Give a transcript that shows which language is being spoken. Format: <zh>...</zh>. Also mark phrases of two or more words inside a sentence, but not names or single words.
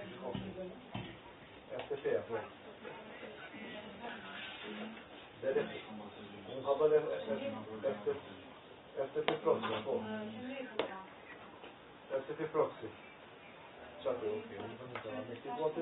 <sq>FTP, un kabel FTP proxy, FTP proxy. Çato, okej,</sq> <it>non so, metti vuoto.</it>